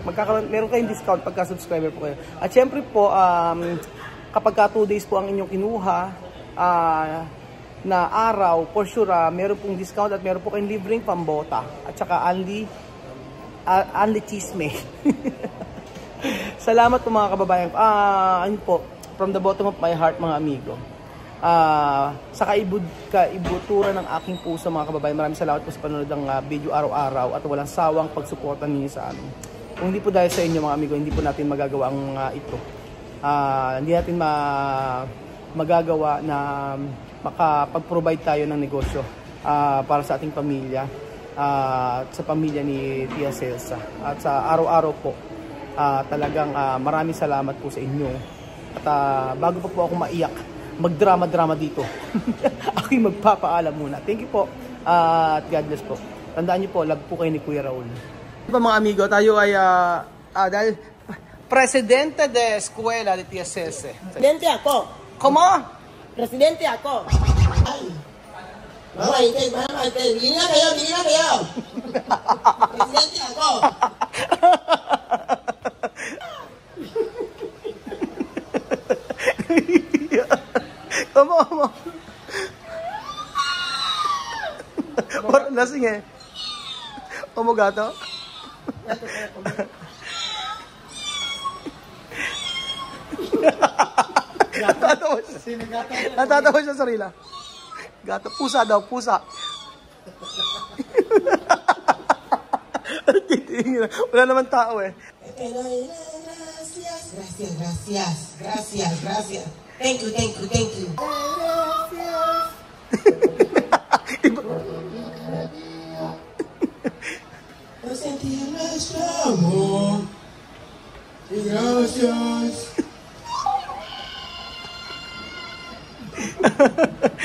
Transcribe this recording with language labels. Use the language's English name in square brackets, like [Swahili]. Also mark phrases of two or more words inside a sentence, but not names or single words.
[Filipino] Meron kayong discount pagka-subscriber po kayo. At syempre po, kapag ka 2 days po ang inyong kinuha, na araw, [English] for sure, [Filipino] meron pong discount at meron po kayong libreng pambota. At saka only chisme. Salamat po mga kababayan. Ayun po, [English] from the bottom of my heart [Filipino] mga amigo. Sa kaibuturan ng aking puso mga kababayan, maraming salamat po sa panonood ng video araw-araw at walang sawang pagsuporta ninyo sa amin. Kung hindi po dahil sa inyo mga amigo, hindi po natin magagawa ang ito. Hindi natin magagawa na makapag-provide tayo ng negosyo para sa ating pamilya at sa pamilya ni Tia Cesa. At sa araw-araw po, talagang maraming salamat po sa inyo. At bago pa po ako maiyak, magdrama-drama dito, ako'y magpapaalam muna. [English] Thank you [Filipino] po at [English] God bless [Filipino] po. Tandaan niyo po, love po kayo ni Kuya Raul. Diba mga amigo, tayo ay dahil presidente de eskwela de Tia Cesa. Presidente ako. Como? Presidente ako. Bili na kayo! Presidente ako! Como? Parang lasing eh. [Spanish] Como gato? [Filipino] Natatawa siya sa sarila. Gato. Pusa daw, pusa. Titingin na. Wala naman tao eh. [Spanish] Gracias, gracias, gracias, gracias. [English] Thank you, thank you, thank you. [Spanish] Yo sentí nuestro amor. Y gracias.